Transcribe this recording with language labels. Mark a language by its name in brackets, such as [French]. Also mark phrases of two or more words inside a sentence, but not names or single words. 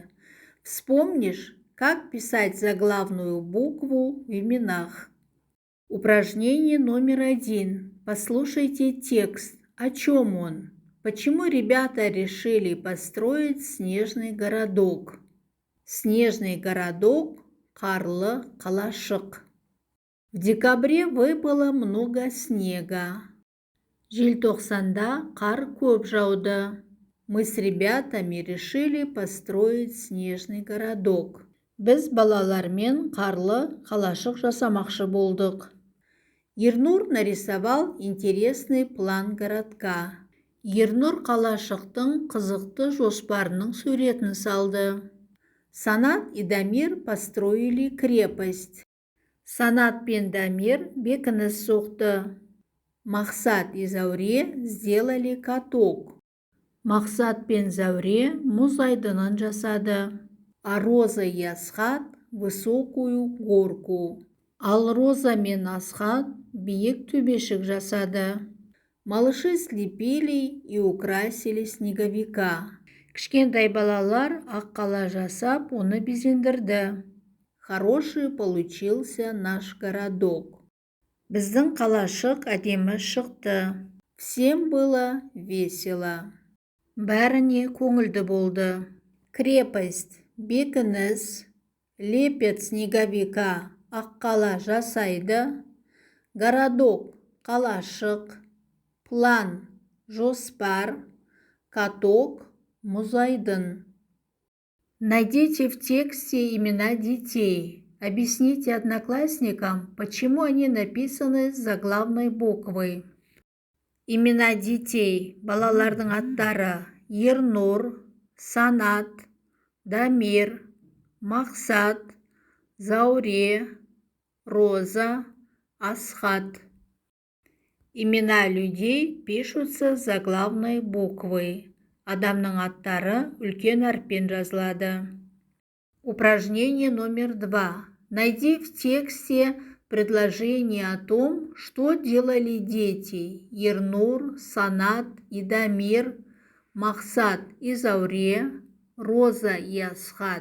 [Russian] Вспомнишь, как писать заглавную букву в именах. Упражнение номер 1. Послушайте текст. О чем он? Почему ребята решили построить снежный городок? Снежный городок [Kazakh] қарлы қалашық. [Russian] В декабре выпало много снега. [Kazakh] Желтоқсанда қар көп жауды. [Russian] Мы с ребятами решили построить снежный городок. [Kazakh] Біз балалармен қарлы қалашық жасамақшы болдық. [Russian] Ернур нарисовал интересный план городка. [Kazakh] Ернур қалашықтың қызықты жоспарының суретін салды. [Russian] Санат и Дамир построили крепость. [Kazakh] Санат пен Дамир бекініс соқты. [Russian] Мақсат и Зауре сделали каток. [Kazakh] Мақсат пен Зауре мұз айдынын жасады. [Russian] А Роза и Асхат высокую горку. [Kazakh] Ал Роза мен Асхат биік төбешік жасады. [Russian] Малыши слепили и украсили снеговика. [Kazakh] Кішкентай балалар ақ қала жасап, оны безендірді. [Russian] Хороший получился наш городок. [Kazakh] Біздің қалашық әдемі шықты. [Russian] Всем было весело. [Kazakh] Бәріне көңілді болды. [Russian] Крепость – бекініс. Лепет снеговика – [Kazakh] аққала жасайды. [Russian] Городок – қалашық. План – жоспар. Каток – [Kazakh] мұз айдын. [Russian] Найдите в тексте имена детей. Объясните одноклассникам, почему они написаны заглавной буквой. Имена детей, [Kazakh] балалардың аттары: Ернур, Санат, Дамир, Мақсат, Зауре, Роза, Асхат. [Russian] Имена людей пишутся заглавной буквой. [Kazakh] Адамның аттары үлкен әріппен жазылады. [Russian] Упражнение номер 2. Найди в тексте предложение о том, что делали дети Ернур, Санат и Дамир, Мақсат и Зауре, Роза и Асхат.